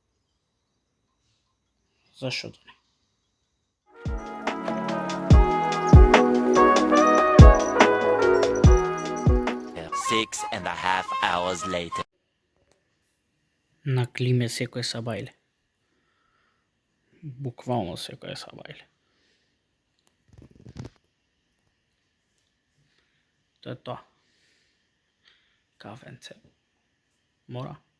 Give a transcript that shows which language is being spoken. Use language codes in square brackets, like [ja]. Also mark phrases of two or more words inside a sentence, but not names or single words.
[mk] Зашо да не? [en] Six and a half hours later. [mk] На климе секој сабајле. Буквално секој сабајле. Тоа е тоа. Кафенце. Мора.